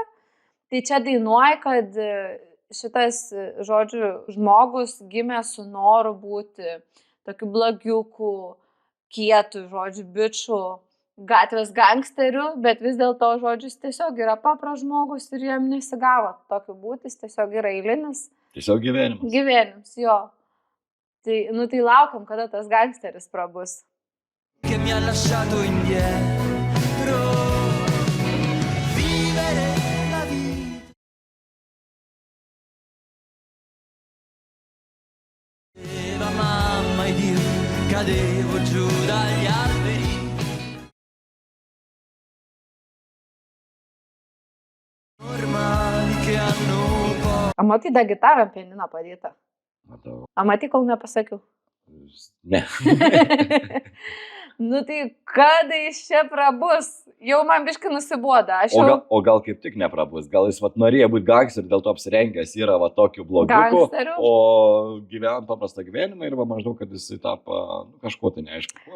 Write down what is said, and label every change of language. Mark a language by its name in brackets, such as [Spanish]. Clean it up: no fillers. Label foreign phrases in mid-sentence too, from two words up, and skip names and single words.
[Lithuanian] Tai čia dainuoja, kad šitas, žodžiu, žmogus gimė su noru būti tokiu blogiuku, kietu, žodžiu, biču, gatvės gangsterių, bet vis dėlto žodžius tiesiog yra papras žmogus ir jam nesigavo tokiu būti, jis tiesiog yra eilinis. Tiesiog gyvenimas. Gyvenimas, jo. Tai, nu tai laukiam, kada tas gangsteris prabus. [Italian] Che mi ha lasciato indietro. Vivere la vita. Diceva mamma ed io cadevo giù dagli alberi. [Lithuanian] A matai, da gitarą ant pianino padėta? Matau. A matai, kol nepasakiau? Ne. Nu tai kada jis čia prabus? Jau man biškai nusiboda. O gal kaip tik neprabus? Gal jis norėjo būti gangster ir dėl to apsirengęs yra tokiu blogiuku, o gyvenant paprastą gyvenimą ir maždaug, kad jis tapo kažkuo tai neaišku.